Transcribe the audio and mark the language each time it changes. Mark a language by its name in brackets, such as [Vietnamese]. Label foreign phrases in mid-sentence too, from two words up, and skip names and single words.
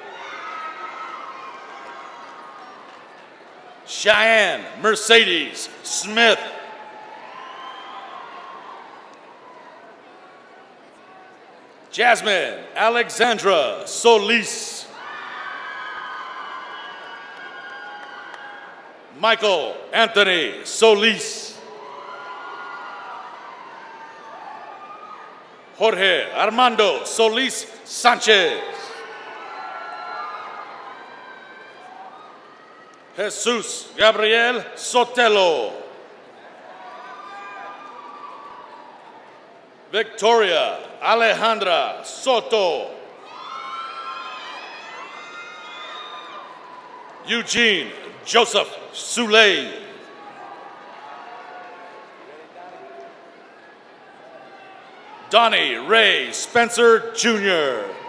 [English] Cheyenne Mercedes Smith. Jasmine Alexandra Solis. Michael Anthony Solis. Jorge Armando Solis Sanchez. Jesus Gabriel Sotelo. Victoria Alejandra Soto. Eugene Joseph Souley. Donnie Ray Spencer Jr.